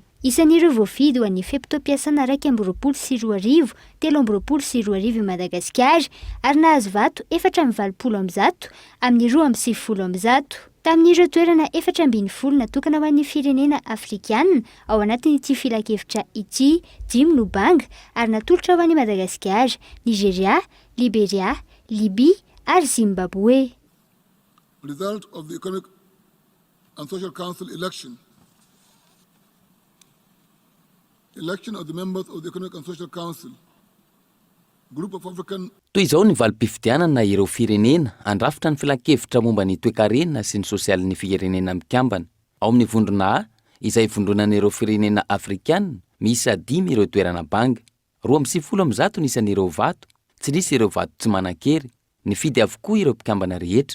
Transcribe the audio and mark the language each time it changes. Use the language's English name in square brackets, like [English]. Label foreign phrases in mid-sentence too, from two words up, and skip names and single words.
[Malagasy] Isan'ireo voafidy ho an'ny feptom-piasana 2023 320 Madagasikara ary nahazo vato 420 amin'ny 290. Tamin'ireo toerana 420 natokana ho an'ny firenena afrikanina ao anatin'ity filakevitra ity 5 no banga ary natolotra ho an'ny Madagasikara, Nigeria, Liberia, Libia ary Zimbabwe. [English] Result of the Economic and Social Council election of the members of the Economic and Social Council, Group of African. [Malagasy] Toy izao ny valim-pifidianana ireo firenena andrafitra ny filakevitra momba ny toe-karena sy ny sosialin'ny firenena mikambana. Ao amin'ny vondrona A izay vondronan'ireo firenena afrikanina misy 5 ireo toerana banga, 290 nisan'ireo vato, tsy nisy ireo vato tsy manan-kery, nifidy avokoa ireo mpikambana rehetra.